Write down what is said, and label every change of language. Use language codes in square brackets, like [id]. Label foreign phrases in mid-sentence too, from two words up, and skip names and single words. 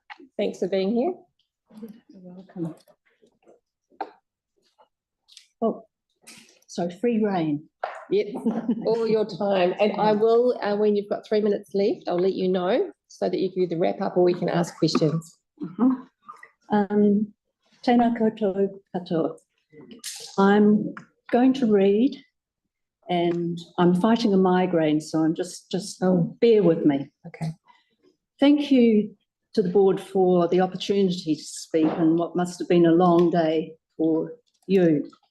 [en] Thanks for being here. You're welcome. Oh, so free reign. Yep, all your time. And I will, when you've got 3 minutes left, I'll let you know so that you can either wrap up or we can ask questions. [mi] Tēnā koutou katoa. [en] I'm going to read, and I'm fighting a migraine, so I'm just bear with me. Okay. Thank you to the board for the opportunity to speak on what must have been a long day for you.